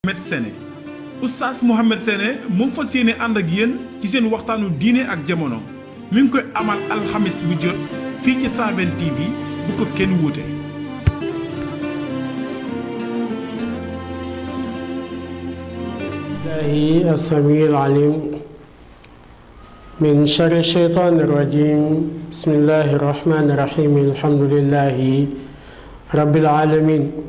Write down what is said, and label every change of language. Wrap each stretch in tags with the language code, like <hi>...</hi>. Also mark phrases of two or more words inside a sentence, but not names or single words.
<wo>Mohamed Sene oustaz Mohamed Sene mu ngi fas yéene ànd ak yéen ci seen waxtaanu diine ak jamono mi ngi koy amal alxamis bu jot fii ci 120 TV bu ko kenn wuute.</wo> <ar>الله السميع العليم من شر الشيطان الرجيم بسم الله الرحمن الرحيم الحمد لله رب العالمين</ar>